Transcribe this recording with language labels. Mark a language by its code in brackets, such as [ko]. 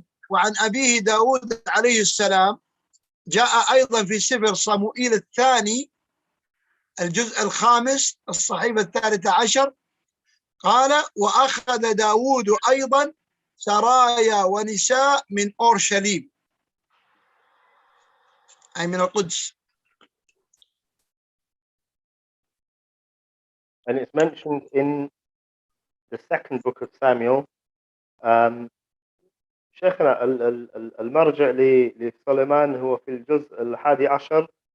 [ar] وعن أبيه داود عليه السلام جاء أيضا في سفر صموئيل الثاني الجزء 5 الصحيفة 13 قال وأخذ داود أيضا سرايا ونساء من أورشليم أي من القدس. [en] And it's mentioned in the second book of Samuel. [ar] شيخنا المرجع لسليمان هو في الجزء 11.